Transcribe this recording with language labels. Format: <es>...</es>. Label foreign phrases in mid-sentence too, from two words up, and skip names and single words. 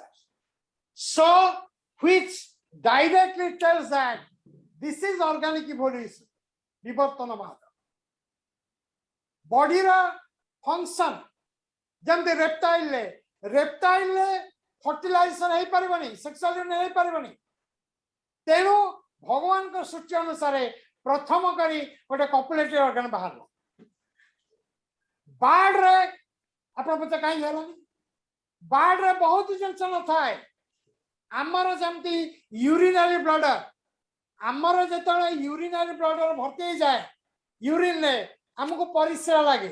<en>So, which directly tells that this is organic evolution, Vivartanavada. Body function,</en> <or>ଯେମିତି</or> <en>reptile fertilization</en> <or>ହେଇ ପାରିବନି,</or> <en>sexual union</en> <or>ହେଇ ପାରିବନି, ତେଣୁ ଭଗବାନଙ୍କ ସୃଷ୍ଟି ଅନୁସାରେ ପ୍ରଥମ କରି ଗୋଟେ</or> <en>copulative organ</en> <or>ବାହାରିଲା। ବାର୍ଡ ରେ ଆପଣ ପଚାର କାହିଁ ହେଲାନି? ବାର୍ଡ ରେ ବହୁତ ଜିନିଷ ନଥାଏ। ଆମର ଯେମିତି</or> <en>urinary bladder,</en> <or>ଆମର ଯେତେବେଳେ</or> <en>urinary bladder</en> <or>ଭର୍ତ୍ତି ହେଇଯାଏ ୟୁରିନ ରେ, ଆମକୁ ପରିସ୍ରା ଲାଗେ।</or>